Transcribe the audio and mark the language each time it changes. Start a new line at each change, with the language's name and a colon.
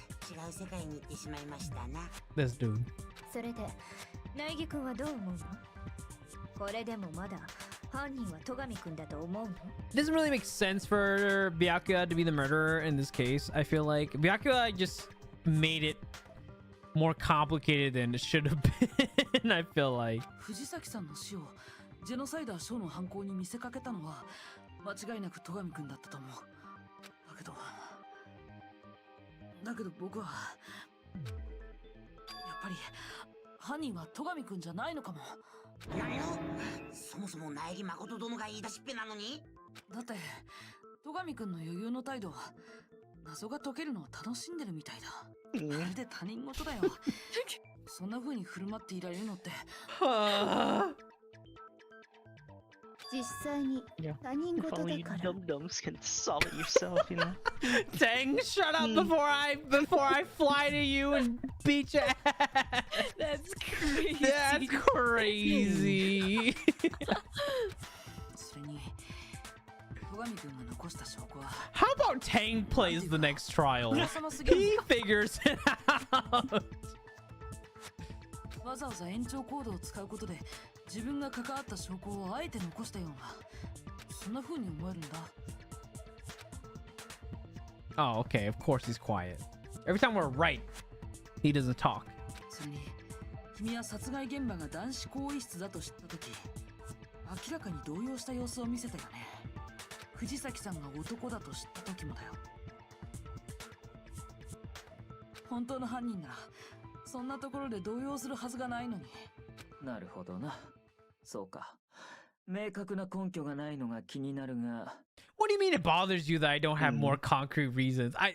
Japanese: 違う世界に行ってしまいましたな。
English: This dude.
Japanese: それで苗木君はどう思うの？これでもまだ犯人は戸上君だと思うの？
English: It doesn't really make sense for Byakuya to be the murderer in this case. I feel like Byakuya just made it more complicated than it should have been. I feel like
Japanese: 藤崎さんの死をジェノサイダーショーの犯行に見せかけたのは間違いなく戸上君だったと思う。だけど僕はやっぱり犯人は戸上君じゃないのかも。何の？そもそも苗木誠殿が言い出しっぺなのに？だって戸上君の余裕の態度は謎が解けるのを楽しんでるみたいだ。まるで他人事だよ。そんな風に振る舞っていられるのって。実際に他人事だから。
English: Dum-dums can solve it yourself, you know. Dang, shut up before I fly to you and beat your ass. That's crazy. That's crazy.
Japanese: それに戸上君が残した証拠は。
English: How about Tang plays the next trial? He figures it out.
Japanese: わざわざ延長コードを使うことで自分が関わった証拠をあえて残したような、そんな風に思えるんだ。
English: Oh, okay. Of course he's quiet. Every time we're right, he doesn't talk.
Japanese: それに君は殺害現場が男子更衣室だと知った時、明らかに動揺した様子を見せたよね。藤崎さんが男だと知った時もだよ。本当の犯人ならそんなところで動揺するはずがないのに。なるほどな。そうか。明確な根拠がないのが気になるが。
English: What do you mean it bothers you that I don't have more concrete reasons?